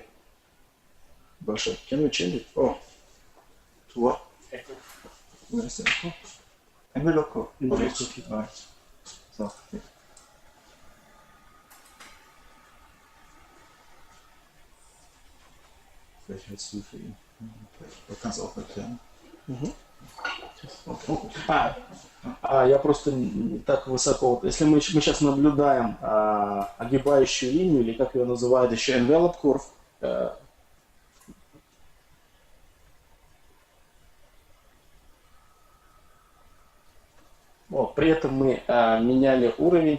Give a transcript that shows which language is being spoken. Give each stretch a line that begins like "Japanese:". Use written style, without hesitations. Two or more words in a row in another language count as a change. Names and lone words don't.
Russian: Большой.
English: Can we change it? Oh. To what? Echo. Where is the echo? Envelope. Envelope. Right. So.
German: Vielleicht hältst du für ihn. Du kannst auch erklären.
Russian: Я просто не так высоко. Вот, если мы сейчас наблюдаем огибающую линию, или как ее называют еще
English: envelope curve,
Russian: вот, при этом мы меняли уровень.